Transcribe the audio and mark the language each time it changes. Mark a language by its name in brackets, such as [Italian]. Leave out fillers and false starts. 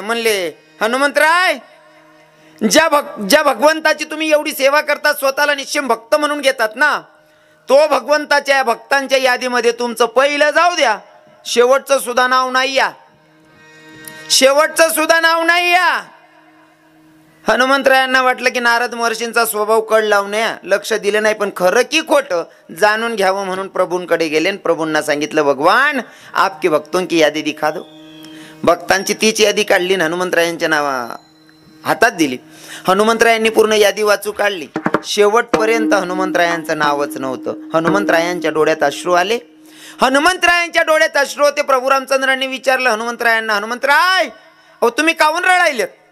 [Marathi] म्हणले, हनुमंतराय, ज्या भगवंताची तुम्ही एवढी सेवा करता, स्वतःला निश्चिम भक्त म्हणून घेतात ना, तो भगवंताच्या भक्तांच्या यादीमध्ये तुमचं पहिलं जाऊ द्या, शेवटचं सुद्धा नाव नाही या, शेवटचं सुद्धा नाव नाही या. हनुमंतरायांना वाटलं की नारद महर्षींचा स्वभाव कळ लावणे, लक्ष दिलं नाही, पण खरं की खोटं जाणून घ्यावं म्हणून प्रभूंकडे गेले. प्रभूंना सांगितलं, [Hindi] भगवान आपके भक्तों की यादी दिखा दो. [Marathi] भक्तांची तीच यादी काढली, हनुमंतरायांच्या नावा हातात दिली. हनुमंतरायांनी पूर्ण यादी वाचू काढली. शेवटपर्यंत हनुमंतरायांचं नावच नव्हतं. हनुमंतरायांच्या डोळ्यात अश्रू आले. हनुमंतरायांच्या डोळ्यात अश्रू होते. प्रभू रामचंद्रांनी विचारलं हनुमंतरायांना, हनुमंतराय, अहो तुम्ही काहून रडायलेत?